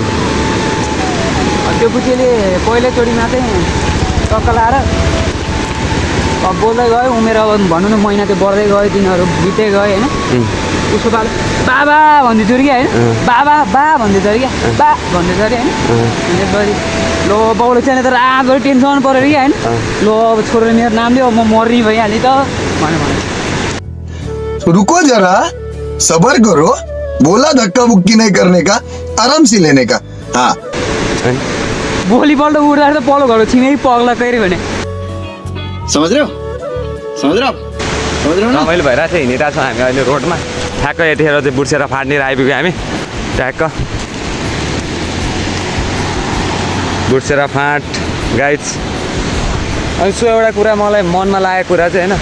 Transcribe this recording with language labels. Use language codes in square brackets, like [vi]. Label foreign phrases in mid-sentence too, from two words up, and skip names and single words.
[ne] त्यो बुच्चीले पहिल्यैचोटिमा चाहिँ टक्क लाएर अब बोल्दै गयो उमेर अब भनौँ न महिना त्यो बढ्दै गयो दिनहरू बित्दै गयो होइन उसको पालो बाबा भन्दै थियो अरे क्या होइन बाबा बा भन्दै थियो अरे क्या बा भन्दै थियो अरे होइन त्यसपछि लो बाउले चाहिँ त रातभरि टेन्सन पऱ्यो अरे क्या होइन लो अब छोरोले मेरो नाम लियो म मर्ने भइहालेँ त भने [hi] रुको जरा सबर करो बोला धक्का बुक्की नहीं करने का आराम से लेने का हाँ [ne] भोलिपल्ट उठ्दाखेरि त पल्लो घरको छिमेकी पग्ला कहिले भने [hi] समझ रहे हो [ne] रमाइलो भइरहेको छ हिँडिरहेको छौँ हामी अहिले रोडमा ठ्याक्क यतिखेर चाहिँ बुर्सेर फाट्नेर आइपुग्यो हामी ठ्याक्क बुर्सेर फाँट गाइड्स अनि सो एउटा कुरा मलाई मनमा लागेको कुरा चाहिँ होइन